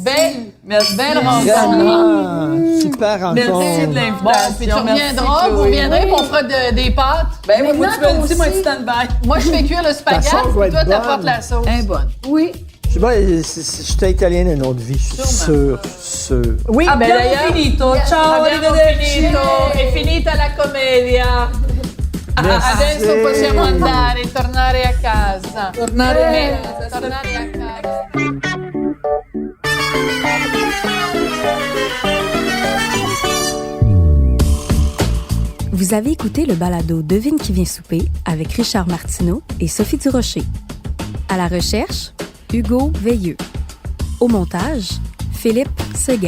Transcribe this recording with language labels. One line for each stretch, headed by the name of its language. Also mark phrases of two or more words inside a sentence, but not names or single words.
French: Merci. Belle rencontre. Super rencontre. Merci de l'invitation. Bon, puis tu reviendras, vous reviendrez, puis on fera des pâtes. Ben oui, moi, tu me dis, moi, tu stand-by. Moi, je fais cuire le spaghetti, puis toi, t'apportes la sauce. Bonne. Oui. Je sais pas, j'étais italienne une autre vie, je suis sûr. Oui, ben d'ailleurs.
Italian: Finito. Ciao, arrivederci. È finita la commedia. Adesso possiamo andare, tornare a casa. Tornare a casa.
French: Vous avez écouté le balado Devine qui vient souper avec Richard Martineau et Sophie Durocher. À la recherche, Hugo Veilleux. Au montage, Philippe Seguin.